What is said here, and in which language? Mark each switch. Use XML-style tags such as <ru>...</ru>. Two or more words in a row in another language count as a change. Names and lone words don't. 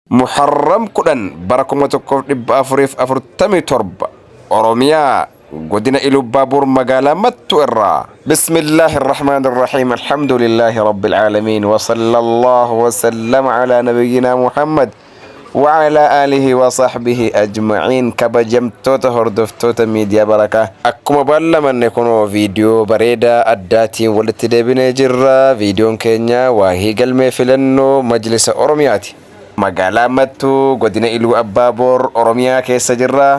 <om>Muharram kudhan bara 1447 Oromiyaa godina Ilubbaabuur magaalaa Mattuu irraa.</om> <ar>بسم الله الرحمن الرحيم. الحمد لله رب العالمين وصلى الله وسلم على نبينا محمد وعلى آله وصحبه أجمعين.</ar> <om>Kabajamtoota hordoftoota miidiyaa Barakaa, akkuma ballamanne kunoo viidiyoo bareedaa addaatiin walitti deebinee jirra. Viidiyoon keenya waa'ee galmee filannoo Majlisa Oromiyaati. Magaalaa Mattuu godina Iluu Abbaaboor Oromiyaa keessa jirra.</om>